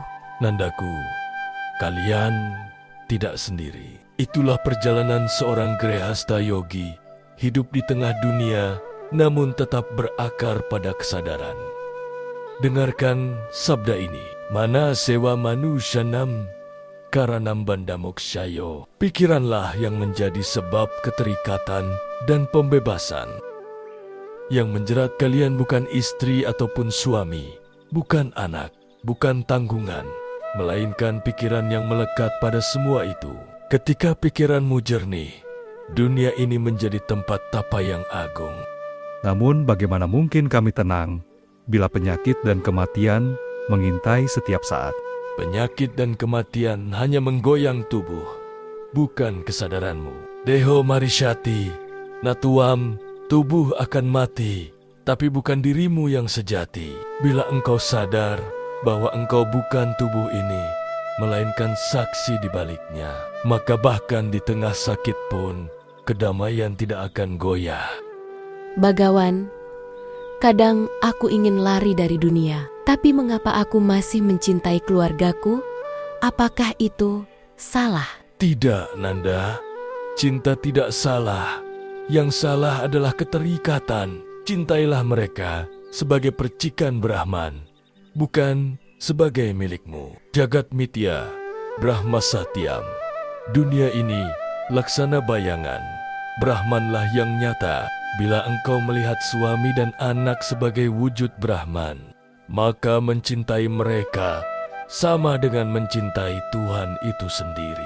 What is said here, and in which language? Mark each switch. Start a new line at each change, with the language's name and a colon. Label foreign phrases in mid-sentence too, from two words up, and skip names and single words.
Indonesian: Nandaku, kalian tidak sendiri. Itulah perjalanan seorang grehasta yogi, hidup di tengah dunia, namun tetap berakar pada kesadaran. Dengarkan sabda ini.
Sanskrit: Mana sewa manusyanam karanam bandamoksayo.
Indonesian: Pikiranlah yang menjadi sebab keterikatan dan pembebasan. Yang menjerat kalian bukan istri ataupun suami, bukan anak, bukan tanggungan, melainkan pikiran yang melekat pada semua itu. Ketika pikiranmu jernih, dunia ini menjadi tempat tapa yang agung. Namun bagaimana mungkin kami tenang bila penyakit dan kematian mengintai setiap saat? Penyakit dan kematian hanya menggoyang tubuh, bukan kesadaranmu.
Sanskrit: Deho marishati, natuam,
Indonesian: tubuh akan mati, tapi bukan dirimu yang sejati. Bila engkau sadar bahwa engkau bukan tubuh ini, melainkan saksi di baliknya, maka bahkan di tengah sakit pun, kedamaian tidak akan goyah. Bagawan, kadang aku ingin lari dari dunia, tapi mengapa aku masih mencintai keluargaku? Apakah itu salah? Tidak, Nanda. Cinta tidak salah. Yang salah adalah keterikatan. Cintailah mereka sebagai percikan Brahman, bukan sebagai milikmu.
Sanskrit: Jagat mitya, Brahma satyam.
Indonesian: Dunia ini laksana bayangan. Brahmanlah yang nyata. Bila engkau melihat suami dan anak sebagai wujud Brahman, maka mencintai mereka sama dengan mencintai Tuhan itu sendiri.